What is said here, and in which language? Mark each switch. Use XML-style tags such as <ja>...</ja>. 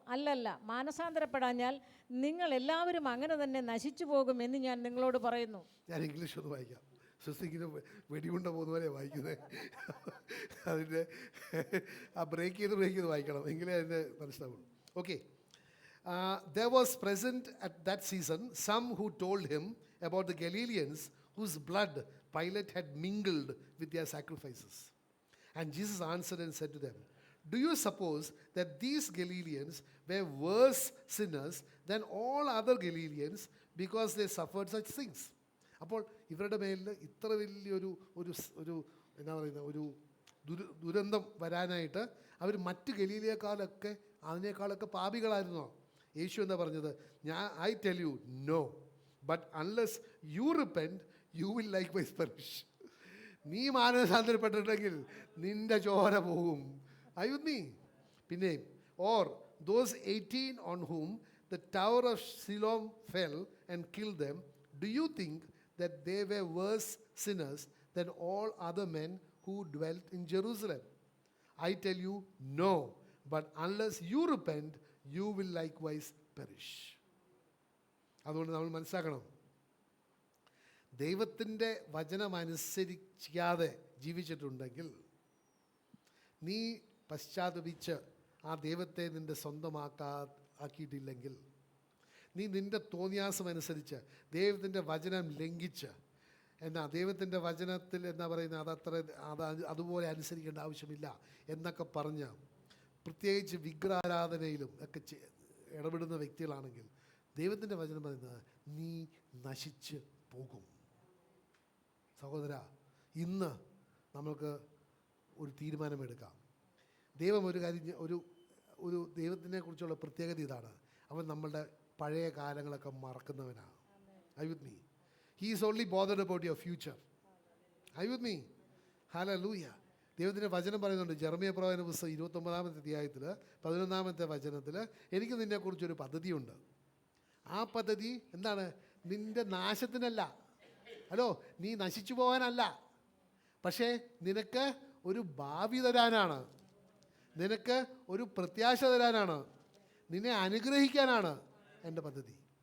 <ml>അല്ലല്ല, മാനസാന്തരപ്പെടാഞ്ഞാൽ നിങ്ങൾ എല്ലാവരും അങ്ങനെ തന്നെ നശിച്ചു പോകുമെന്ന് ഞാൻ നിങ്ങളോട് പറയുന്നു. ഞാൻ ഇംഗ്ലീഷ് ഒന്ന് വായിക്കാം. ശ്വസിക്കുന്ന വെടിയുണ്ട പോകുന്ന പോലെ വായിക്കുന്നത്. അതിൻ്റെ ആ ബ്രേക്ക് ചെയ്ത് വായിക്കണം, എങ്കിലേ അതിൻ്റെ മനസ്സിലാവുള്ളൂ. Okay.</ml> <en>There was present at that season some who told him about the Galileans whose blood Pilate had mingled with their sacrifices. And Jesus answered and said to them, do you suppose that these Galileans were worse sinners than all other Galileans because they suffered such things?</en> <ml>അപ്പോൾ ഇവരുടെ മേലിൽ ഇത്ര വലിയൊരു എന്നാ പറയുന്ന ഒരു ദുരന്തം വരാനായിട്ട് അവർ മറ്റ് ഗലീലയെക്കാളൊക്കെ അതിനേക്കാളൊക്കെ പാപികളായിരുന്നോ? യേശു എന്താ പറഞ്ഞത്?</ml> <en>I tell you no, but unless you repent you will likewise perish.</en> <ml>നീ മാനസാന്തരപ്പെട്ടിട്ടുണ്ടെങ്കിൽ നിന്റെ ചോര പോകും. നീ പിന്നെ</ml> <en>Or those 18 on whom the tower of Siloam fell and killed them, do you think that they were worse sinners than all other men who dwelt in Jerusalem? I tell you no, but unless you repent you will likewise perish.</en> <ml>അതുകൊണ്ട് നമ്മൾ മനസ്സിലാക്കണം, ദൈവത്തിൻ്റെ വചനം അനുസരിക്കാതെ ജീവിച്ചിട്ടുണ്ടെങ്കിൽ, നീ പശ്ചാത്തപിച്ച് ആ ദൈവത്തെ നിൻ്റെ ആക്കിയിട്ടില്ലെങ്കിൽ, നീ നിൻ്റെ തോന്നിയാസം അനുസരിച്ച് ദൈവത്തിൻ്റെ വചനം ലംഘിച്ച്, ദൈവത്തിൻ്റെ വചനത്തിൽ പറയുന്നത് അതുപോലെ അനുസരിക്കേണ്ട ആവശ്യമില്ല എന്നൊക്കെ പറഞ്ഞ് പ്രത്യേകിച്ച് വിഗ്രഹാരാധനയിലും ഒക്കെ ഇടപെടുന്ന വ്യക്തികളാണെങ്കിൽ, ദൈവത്തിൻ്റെ വചനം പറയുന്നത് നീ നശിച്ച് പോകും. സഹോദര, ഇന്ന് നമുക്ക് ഒരു തീരുമാനമെടുക്കാം. ദൈവം ഒരു കാര്യം, ഒരു ദൈവത്തിനെ കുറിച്ചുള്ള പ്രത്യേകത ഇതാണ്, അവൻ നമ്മളുടെ പഴയ കാലങ്ങളൊക്കെ മറക്കുന്നവനാണ്.</ml> <en>Are you with me? He is only bothered about your future. Are you with me? Hallelujah.</en> <ml>ദൈവത്തിൻ്റെ വചനം പറയുന്നുണ്ട്, ജെറമ്യാ പ്രവാചകന്റെ പുസ്തകം 29-ാമത്തെ അധ്യായത്തിൽ 11-ാമത്തെ വചനത്തിൽ, എനിക്ക് നിന്നെക്കുറിച്ചൊരു പദ്ധതിയുണ്ട്. ആ പദ്ധതി എന്താണ്? നിൻ്റെ നാശത്തിനല്ല. ഹലോ, നീ നശിച്ചു പോകാനല്ല, പക്ഷേ നിനക്ക് ഒരു ഭാവി തരാനാണ്, നിനക്ക് ഒരു പ്രത്യാശ തരാനാണ്, നിന്നെ അനുഗ്രഹിക്കാനാണ് എൻ്റെ പദ്ധതി.</ml>